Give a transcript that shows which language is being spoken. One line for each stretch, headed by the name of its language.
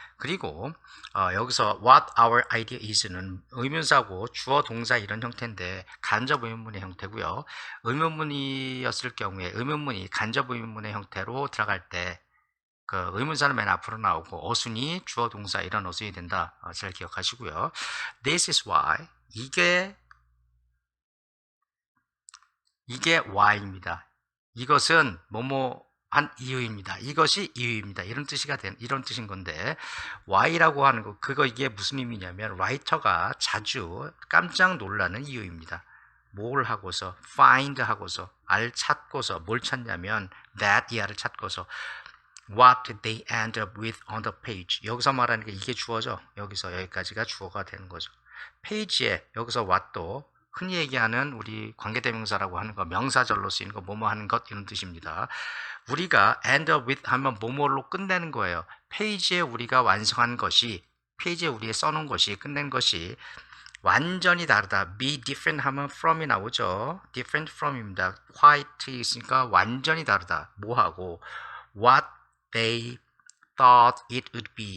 Korean: 그리고 여기서
English: what our idea is
Korean: 는 의문사고 주어 동사 이런 형태인데 간접 의문문의 형태고요. 의문문이었을 경우에 의문문이 간접 의문문의 형태로 들어갈 때 그 의문사는 맨 앞으로 나오고 어순이 주어 동사 이런 어순이 된다. 잘 기억하시고요.
English: This is why,
Korean: 이게 why입니다. 이것은 뭐뭐한 이유입니다. 이것이 이유입니다. 이런 뜻인 건데, why라고 하는 거, 이게 무슨 의미냐면 라이터가 자주 깜짝 놀라는 이유입니다. 뭘 하고서 find 하고서 찾고서 뭘 찾냐면 that 이하를 찾고서
English: what did they end up with on the page.
Korean: 여기서 말하는 게 이게 주어죠. 여기서 여기까지가 주어가 되는 거죠. 페이지에 여기서 what도 흔히 얘기하는 우리 관계대명사라고 하는 거, 명사절로 쓰이는 거, 뭐뭐 하는 것 이런 뜻입니다. 우리가 end up with 하면 뭐뭐로 끝내는 거예요. 페이지에 우리가 완성한 것이, 페이지에 우리가 써놓은 것이, 끝낸 것이 완전히 다르다. be different 하면 from이 나오죠. different from입니다. quite 있으니까 완전히 다르다. 뭐하고
English: what they thought it would be.